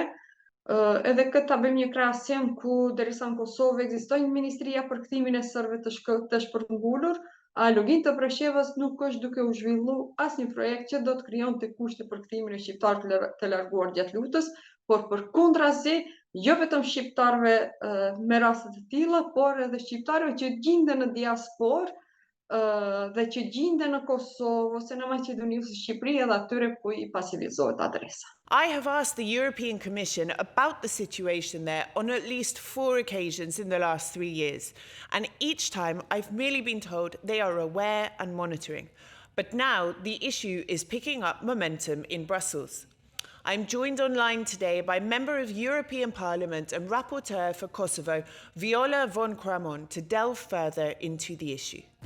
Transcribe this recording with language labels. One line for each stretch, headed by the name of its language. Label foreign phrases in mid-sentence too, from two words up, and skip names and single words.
Albanian: Edhe këtë ta bëjmë një krahasim ku derisa në Kosovë ekziston një ministria për kthimin e serbëve të shpërngulur, a Lugin të Preshevës nuk është duke u zhvilluar asnjë projekt që do të krijonte kushte për kthimin e shqiptarëve të larguar gjatë luftës, por përkundrazi, jo vetëm shqiptarëve me raste të tilla, por edhe shqiptarëve që gjenden në diasporë dhe që gjenden në Kosovë ose në Maqedoni ose Shqipëri edhe atyre ku i pasivizohet adresa.
English: I have asked the European Commission about the situation there on at least 4 occasions in the last 3 years, and each time I've merely been told they are aware and monitoring. But now the issue is picking up momentum in Brussels. I'm joined online today by Member of European Parliament and Rapporteur for Kosovo, Viola von Kramon, to delve further into the issue.